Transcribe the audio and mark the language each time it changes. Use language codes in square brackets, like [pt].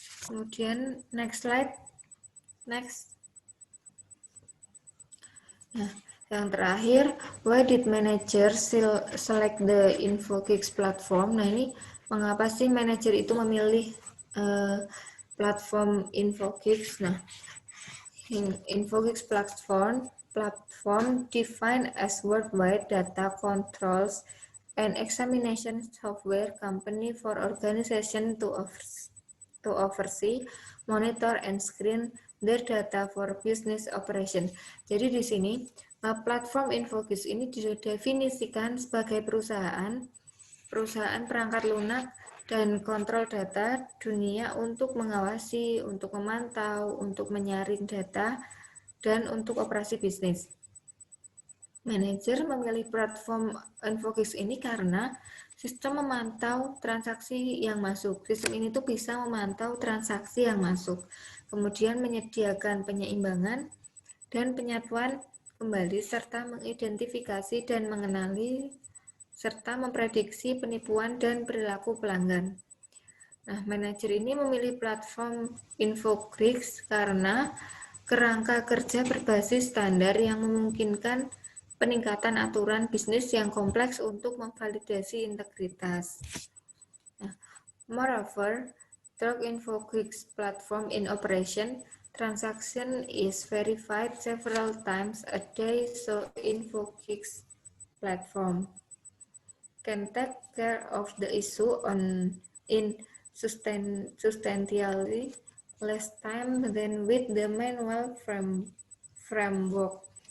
[en] Kemudian next slide. Next. [id] Nah, yang terakhir, [en] why did manager select the InfoGigs platform? [id] Nah, ini mengapa sih manajer itu memilih platform InfoGigs? [en] Nah, InfoGigs platform defined as worldwide data controls and examination software company for organization to oversee, monitor, and screen their data for business operation. [id] Jadi di sini platform InfoGigs ini didefinisikan sebagai perusahaan perangkat lunak dan kontrol data dunia untuk mengawasi, untuk memantau, untuk menyaring data, dan untuk operasi bisnis. Manajer memilih platform InfoGigs ini karena sistem memantau transaksi yang masuk. Sistem ini tuh bisa memantau transaksi yang masuk, kemudian menyediakan penyeimbangan dan penyatuan kembali, serta mengidentifikasi dan mengenali serta memprediksi penipuan dan perilaku pelanggan. Nah, manajer ini memilih platform InfoGigs karena kerangka kerja berbasis standar yang memungkinkan peningkatan aturan bisnis yang kompleks untuk memvalidasi integritas. [en] Nah, moreover, through InfoGigs platform in operation, transaction is verified several times a day, so InfoGigs platform can take care of the issue in substantially less time than with the manual framework.